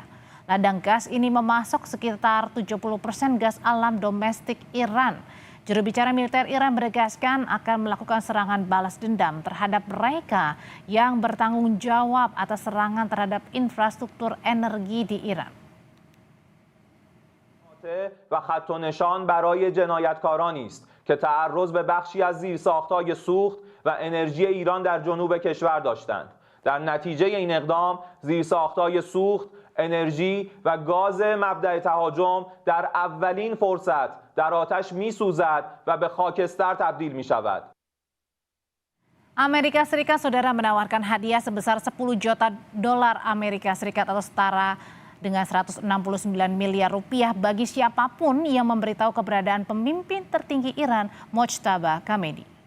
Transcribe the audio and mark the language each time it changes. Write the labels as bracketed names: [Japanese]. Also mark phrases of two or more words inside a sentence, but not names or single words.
[Indonesian] Ladang gas ini memasok sekitar 70% gas alam domestik Iran. Juru bicara militer Iran menegaskan akan melakukan serangan balas dendam terhadap mereka yang bertanggung jawab atas serangan terhadap infrastruktur energi di Iran. [Persian] و خط و نشان برای جنایتکارانی است که تعرض به بخشی از زیرساخت‌های سوخت و انرژی ایران در جنوب کشور داشتند. در نتیجه این اقدام زیرساخت‌های سوخت، انرژی و گاز مبدأ تهاجم در اولین فرصت در آتش می‌سوزد و به خاکستر تبدیل می‌شود. [Indonesian] Amerika Serikat, saudara, menawarkan hadiah sebesar 10 juta dolar Amerika Serikat atau setara dengan 169 miliar rupiah bagi siapapun yang memberitahu keberadaan pemimpin tertinggi Iran, Mojtaba Khamenei.